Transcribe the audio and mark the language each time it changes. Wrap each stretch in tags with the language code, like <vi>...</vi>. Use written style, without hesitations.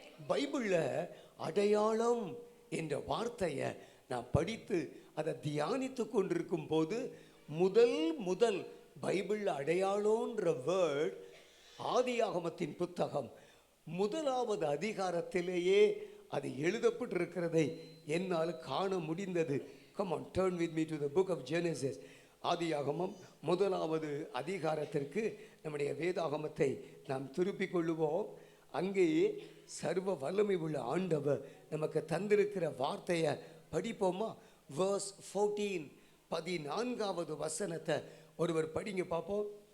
<ta>பைபிள்ல அடையாளம் என்ற வார்த்தையை நான் படித்து அதை தியானித்து கொண்டிருக்கும் போது முதல் பைபிள் அடையாளம்ன்ற வேர்ட் ஆதியாகமத்தின் புத்தகம் 1வது அதிகாரத்திலேயே அது எழுதப்பட்டிருக்கிறதை என்னால் காண முடிந்தது.</ta> <en>Come on, turn with me to the book of Genesis.</en> <ta>ஆதியாகமம் 1வது அதிகாரத்திற்கு நம்முடைய வேதாகமத்தை நாம் திருப்பிக் கொள்ளுவோம். அங்கே சர்வ வல்லமை உள்ள ஆண்டவர் நமக்கு தந்திருக்கிற வார்த்தையை படிப்போமா? verse 14, 14வது வசனத்தை ஒருவர் படிங்க பார்ப்போம்.</ta>